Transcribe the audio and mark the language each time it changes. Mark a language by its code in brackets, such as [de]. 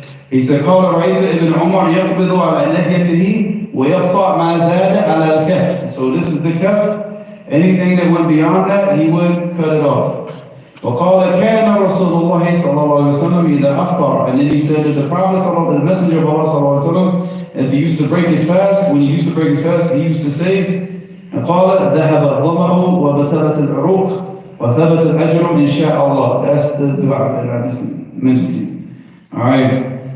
[en] He said, [ar] قال رأيت ابن عمر يقبض على لحيته ويقطع ما زاد على الكف. [en] So this is the kaf. Anything that went beyond that, he would cut it off. [ar] وقال كان رسول الله صلى الله عليه وسلم إذا أفطر. [en] And then he said that the Prophet, the Messenger of Allah صلى الله عليه وسلم, if he used to break his fast, when he used to break his fast, he used to say, [ar] قال ذهب الظمأ وبطلت العروق وثبت الأجر إن شاء الله. [en] That's the dua that I just mentioned to you. Alright.